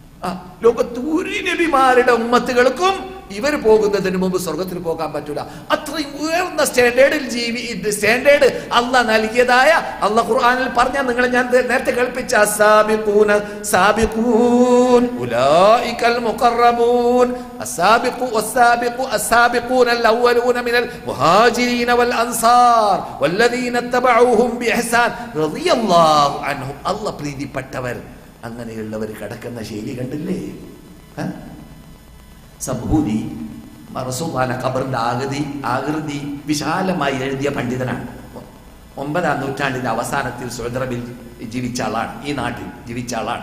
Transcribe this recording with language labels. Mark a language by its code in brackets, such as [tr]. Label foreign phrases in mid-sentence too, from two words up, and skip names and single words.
[ml] ലോകത്ത് ഒരു നബിമാരുടെ ഉമ്മത്തുകൾക്കും ഇവർ പോകുന്നതിന് മുമ്പ് സ്വർഗത്തിൽ പോകാൻ പറ്റൂല. അത്രയും ഉയർന്ന സ്റ്റാൻഡേർഡ് അള്ളാഹ് നൽകിയതായ അള്ളാഹ് ഖുർആനിൽ പറഞ്ഞ നിങ്ങൾ ഞാൻ നേരത്തെ കേൾപ്പിച്ച [ar] أولئك المقربون السابقون الأولون من المهاجرين والأنصار والذين اتبعوهم بإحسان رضي الله عنهم الله [ml] പ്രീതിപ്പെട്ടവർ. അങ്ങനെയുള്ളവർ കിടക്കുന്ന ശൈലി കണ്ടില്ലേ? സബൂദി റസൂലുള്ളാഹിന്റെ ഖബറിന്റെ ആകൃതി വിശാലമായി എഴുതിയ പണ്ഡിതനാണ്. 9-ാം നൂറ്റാണ്ടിന്റെ അവസാനത്തിൽ സൗദി ജീവിച്ച ആളാണ്, ഈ നാട്ടിൽ ജീവിച്ച ആളാണ്.